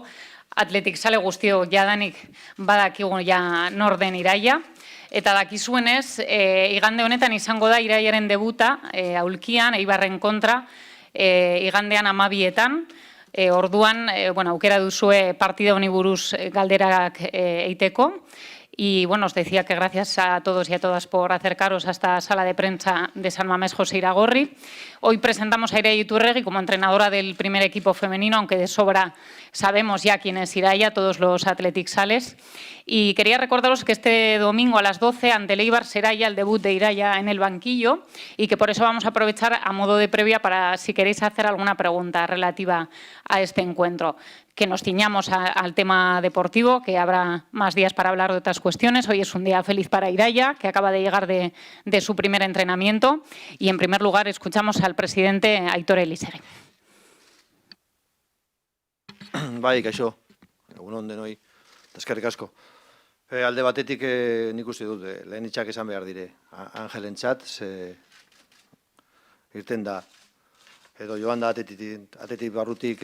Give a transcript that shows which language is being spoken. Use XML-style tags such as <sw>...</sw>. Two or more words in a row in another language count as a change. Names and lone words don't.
<eu>Atletikzale guztio jadanik badakigu ja nor den Iraia. Eta dakizuenez, igande honetan izango da Iraiaren debuta, aulkian, Eibarren kontra, igandean 12etan. Orduan, aukera duzue partida honi buruz galderak eiteko.</eu> <es>Y bueno, os decía que gracias a todos y a todas por acercaros a esta sala de prensa de San Mamés José Iragorri. Hoy presentamos a Iraia Iturregi como entrenadora del primer equipo femenino, aunque de sobra sabemos ya quién es Iraia, todos los atletixales. Y quería recordaros que este domingo a las 12 ante el Eibar será ya el debut de Iraia en el banquillo y que por eso vamos a aprovechar a modo de previa para si queréis hacer alguna pregunta relativa a este encuentro. Que nos ciñamos al tema deportivo, que habrá más días para hablar de otras cuestiones. Hoy es un día feliz para Iraia, que acaba de llegar de su primer entrenamiento. Y en primer lugar escuchamos al presidente Aitor Elizegi.</es> <eu>Bai, kaixo, egunon denoi, eskerrik asko. Alde batetik nik uste dut, lehen itxak esan behar dire, Angelentzat, irten da, edo joan da atetik barrutik</eu>